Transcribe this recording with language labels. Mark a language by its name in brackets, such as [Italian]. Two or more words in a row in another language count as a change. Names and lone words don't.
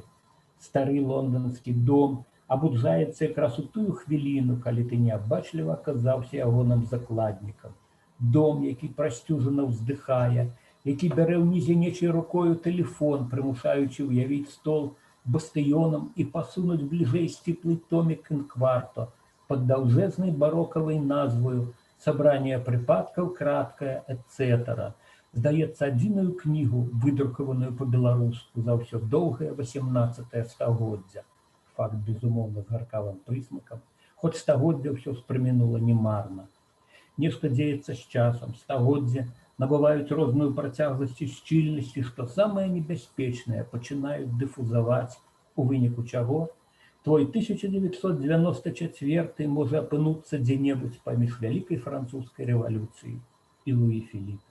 [Belarusian] Стары лонданскі дом абуджаецца якраз у тую хвіліну, калі ты неабачліва аказаўся ягоным закладнікам. Дом, які прасцюжана ўздыхае, які бярэ ўнізе нечай рукою тэлефон, прымушаючы ўявіць стол бастыёнам і пасунуць бліжэй сціплы томік інкварто пад даўжэзнай барокавай назваю [Russian] «Собрание припадков краткое, [Belarusian] etc.» Здаецца, адзіную кнігу, выдрукаваную па-беларуску за ўсё доўгае 18 стагоддзя. Факт, безумоўна, з гаркавым прысмакам, хоць стагоддзя ўсё спрамінула немарна. Нешта дзеецца з часам, стагоддзя набываюць розную працягласць і шчыльнасць, і, што самае небяспечнае, пачынаюць дыфузаваць, у выніку чаго твой 1994 можа апынуцца дзе-небудзь паміж вялікай французскай рэвалюцыяй і Луі Філіпа.